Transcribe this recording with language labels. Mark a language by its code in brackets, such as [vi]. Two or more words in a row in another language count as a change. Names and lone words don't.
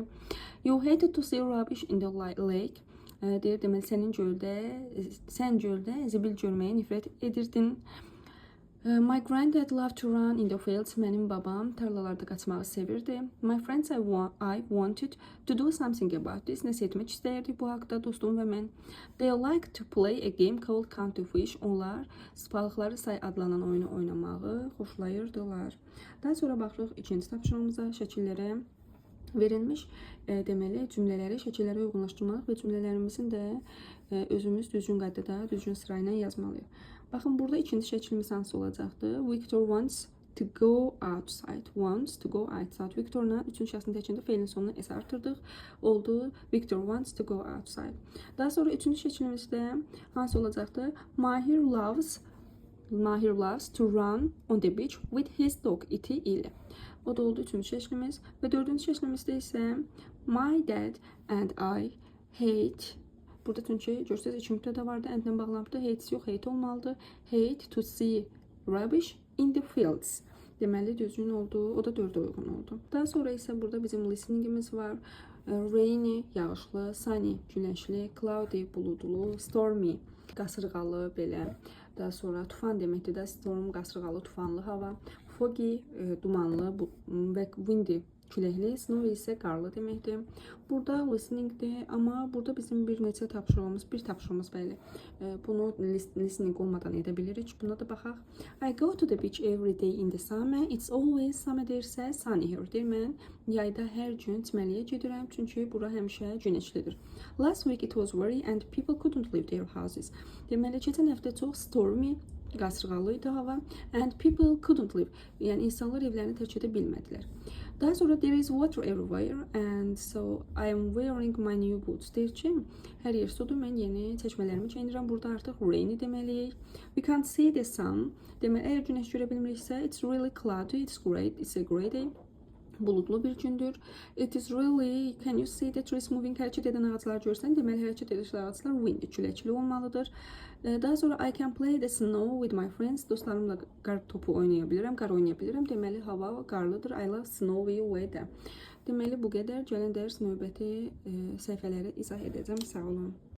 [en] You hated to see rubbish in the lake, [az] deyir, deməli, sən göldə zibil görməyə nifrət edirdin. [en] My granddad loved to run in the fields. [az] Mənim babam tarlalarda qaçmağı sevirdi. [en] My friends, I wanted to do something about this. [az] Nəsə etmək istəyirdik bu haqda dostum və mən. [en] They like to play a game called Count to Fish. [az] Onlar balıqları say adlanan oyunu oynamağı xoşlayırdılar. Daha sonra baxırıq ikinci tapşırığımıza, şəkillərə verilmiş deməli cümlələri şəkillərə uyğunlaşdırmaq və cümlələrimizin də özümüz düzgün qaydada, düzgün sırayla yazmalıyıq. Baxın, burada ikinci şəklimiz hansı olacaqdır? [en] Victor wants to go outside. Wants to go outside. [az] Victor'la üçüncü şəxsin təkində fe'lin sonuna s artırdıq. Oldu. [en] Victor wants to go outside. [az] Daha sonra üçüncü şəklimizdə hansı olacaqdır? [en] Mahir loves to run on the beach with his dog, [az] iti ilə. O da oldu üçüncü şəklimiz. Və dördüncü şəklimizdə isə [en] my dad and I hate. [az] Burada çünki görsəz iki mübtəda vardı. And-lə bağlantıda hates yox, hate olmalıdır. [en] Hate to see rubbish in the fields. [az] Deməli düzgün oldu. O da 4-ə uyğun oldu. Daha sonra isə burada bizim listeningimiz var. Rainy, yağışlı, sunny, güneşli, cloudy, buludlu, stormy, qasırğalı belə. Daha sonra tufan deməkdir də, storm, qasırğalı, tufanlı hava. Foggy, dumanlı və windy, küləkli, snow isə qarlı deməkdir. Burada listeningdir, amma burada bizim bir tapşırığımız bəli. Bunu listening olmadan edə bilirik. Buna da baxaq. [en] I go to the beach every day in the summer. It's always summer deyirsə sunny here. [az] Deyir, mən yayda hər gün çimməliyə gedirəm, çünki bura həmişə günəşlidir. [en] Last week it was very and people couldn't leave their houses. [az] Deməli, keçən həftə çox stormy, qasırğalıydı hava [en] and people couldn't live. [az] Yəni insanlar evlərini tərk edə bilmədilər. Daha sonra [en] there is water everywhere and so I am wearing my new boots. [az] Deyir ki, hər yer sudur, mən yeni çəkmələrimi geyinirəm. Burada artıq rainy deməliyik. [en] We can't see the sun. [az] Deməli, əgər günəş görə bilmiriksə, [en] it's really cloudy, it's a great day. [az] Buludlu bir gündür. [en] It is really, can you see the trees moving? [az] Hərəkət edən ağaclar görsən, deməli hərəkət edən ağaclar windy, küləkli olmalıdır. Daha sonra [en] I can play the snow with my friends. [az] Dostlarımla qar topu oynaya bilirəm, qar oynaya bilirəm. Deməli hava qarlıdır. [en] I love snowy weather. [az] Deməli bu qədər. Gələn dərs növbəti səhifələri izah edəcəm. Sağ olun.